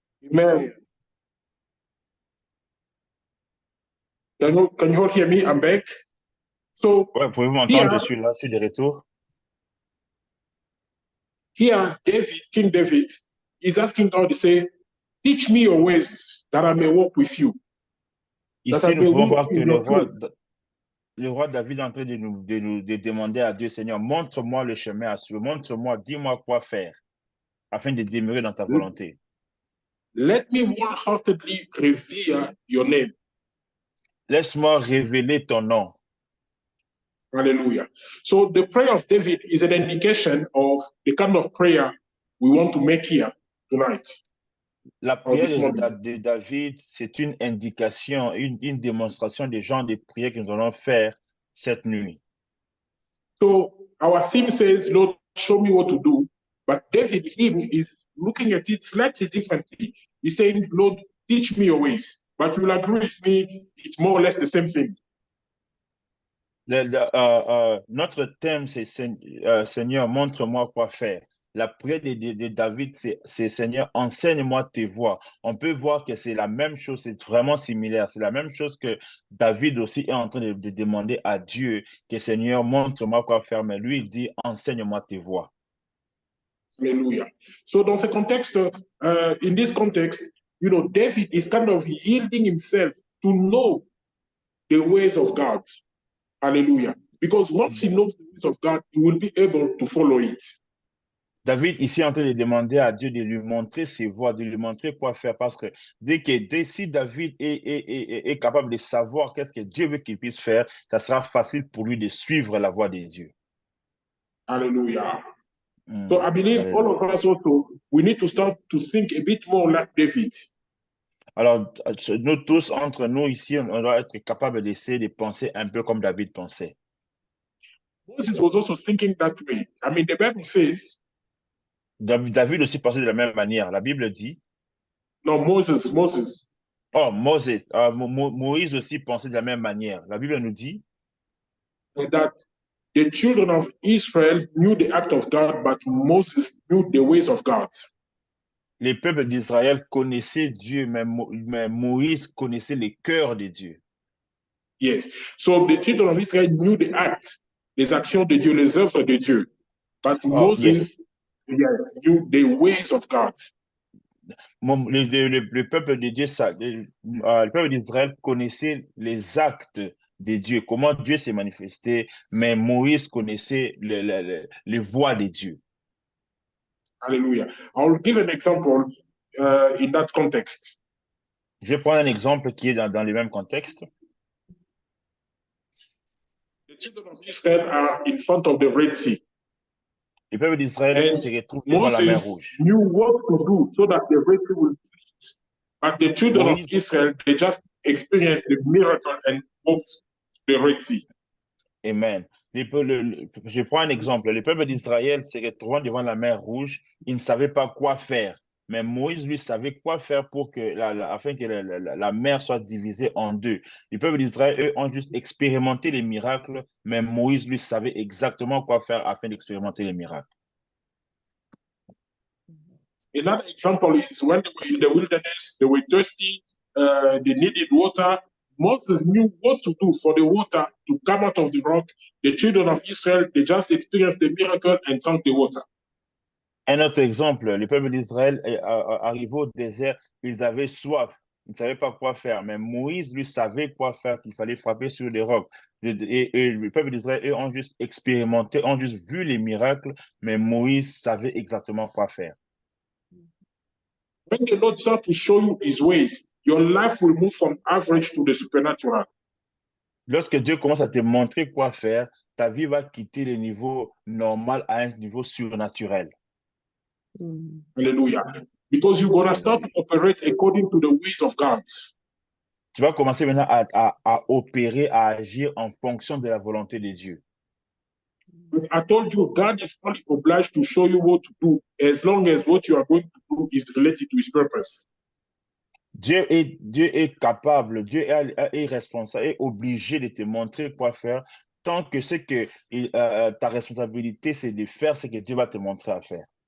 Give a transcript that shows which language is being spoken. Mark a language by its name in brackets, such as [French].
[English] Amen. Can you all hear me? I'm back. So [French] Ouais, pouvez-vous m'entendre? Je suis là, je suis de retour. [English] here, King David, is asking God to say, teach me your ways that I may walk with you. That I [French] Ici, nous [English] may [French] pouvons voir que [English] in your truth. [French] le roi David est en train de demander à Dieu, Seigneur, montre-moi le chemin à suivre, montre-moi, dis-moi quoi faire afin de demeurer dans ta volonté. [English] Let me wholeheartedly revere your name. [French] Laisse-moi révéler ton nom. [English] Hallelujah. So the prayer of David is an indication of the kind of prayer we want to make here tonight. [French] La prière [English] this morning. [French] de David, c'est une indication, une démonstration des genres de prières que nous allons faire cette nuit. [English] So our theme says, Lord, show me what to do. But David, him, is looking at it slightly differently. He's saying, Lord, teach me your ways. But you will agree with me, it's more or less the same thing. [French] Notre thème, c'est Seigneur, montre-moi quoi faire. La prière de David, c'est Seigneur, enseigne-moi tes voies. On peut voir que c'est la même chose, c'est vraiment similaire. C'est la même chose que David aussi est en train de demander à Dieu, que Seigneur, montre-moi quoi faire. Mais lui, il dit, enseigne-moi tes voies. [English] Hallelujah. [French] So dans ce contexte, [English] in this context, you know, David is kind of yielding himself to know the ways of God. Hallelujah. Because once he knows the ways of God, he will be able to follow it. [French] David ici est en train de demander à Dieu de lui montrer ses voies, de lui montrer quoi faire, parce que si David est capable de savoir qu'est-ce que Dieu veut qu'il puisse faire, ça sera facile pour lui de suivre la voie de Dieu. [English] Hallelujah. So I believe Hallelujah. all of us also, we need to start to think a bit more like David. [French] Alors, nous tous, entre nous ici, on doit être capable d'essayer de penser un peu comme David pensait. [English] Moses was also thinking that way. I mean, the Bible says, [French] David aussi pensait de la même manière. La Bible dit, [English] no, Moses, [French] oh, Moïse aussi pensait de la même manière. La Bible nous dit [English] that the children of Israel knew the act of God, but Moses knew the ways of God. [French] les peuples d'Israël connaissaient Dieu, mais Moïse connaissait les cœurs de Dieu. [English] Yes. So the children of Israel knew the acts, [French] les actions de Dieu, les œuvres de Dieu. [English] But Moses knew the ways of God. [French] Le peuple de Dieu, le peuple d'Israël connaissait les actes de Dieu, comment Dieu s'est manifesté, mais Moïse connaissait les voies de Dieu. [English] Hallelujah. I'll give an example in that context. [French] Je prends un exemple qui est dans le même contexte. [English] The children of Israel are in front of the Red Sea. [French] Le peuple d'Israël se retrouve devant la mer Rouge. [English] Moses knew what to do so that the Red Sea will split. But the children of Israel, they just experienced the miracle and walked the Red Sea. [French] Amen. Je prends un exemple. Le peuple d'Israël se retrouvant devant la mer Rouge, il ne savait pas quoi faire. Mais Moïse, lui, savait quoi faire pour que afin que la mer soit divisée en deux. Le peuple d'Israël, eux, ont juste expérimenté les miracles, mais Moïse, lui, savait exactement quoi faire afin d'expérimenter les miracles. [English] Another example is when they were in the wilderness, they were thirsty, they needed water. Moses knew what to do for the water to come out of the rock. The children of Israel, they just experienced the miracle and drank the water. [French] Un autre exemple, le peuple d'Israël arrivé au désert, ils avaient soif, ils ne savaient pas quoi faire, mais Moïse, lui, savait quoi faire, qu'il fallait frapper sur les rocs. Et le peuple d'Israël, eux, ont juste expérimenté, ont juste vu les miracles, mais Moïse savait exactement quoi faire. [English] When the Lord starts to show you his ways, your life will move from average to the supernatural. [French] Lorsque Dieu commence à te montrer quoi faire, ta vie va quitter le niveau normal à un niveau surnaturel. [English] Hallelujah. Because you're going to start to operate according to the ways of God. [French] Tu vas commencer maintenant à opérer, à agir en fonction de la volonté de Dieu. [English] But I told you, God is only obliged to show you what to do as long as what you are going to do is related to his purpose. [French] Dieu est capable, Dieu est responsable, est obligé de te montrer quoi faire tant que ce que ta responsabilité, c'est de faire ce que Dieu va te montrer à faire.